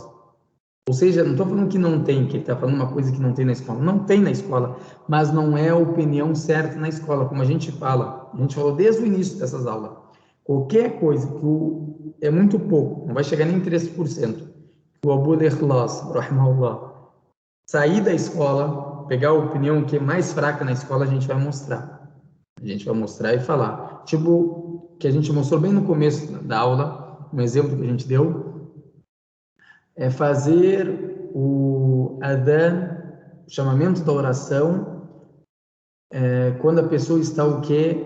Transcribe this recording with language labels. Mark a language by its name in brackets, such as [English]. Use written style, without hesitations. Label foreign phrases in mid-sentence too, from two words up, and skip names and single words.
[Portuguese] Ou seja, não estou falando que não tem, que ele está falando uma coisa que não tem na escola. Não tem na escola, mas não é a opinião certa na escola, como a gente fala. A gente falou desde o início dessas aulas. Qualquer coisa que é muito pouco, não vai chegar nem em 3%, que o Abu al-Ikhlas, rahimahullah, sair da escola, pegar a opinião que é mais fraca na escola, a gente vai mostrar. A gente vai mostrar e falar. Tipo, que a gente mostrou bem no começo da aula, um exemplo que a gente deu, é fazer o adhan, o chamamento da oração, quando a pessoa está o quê?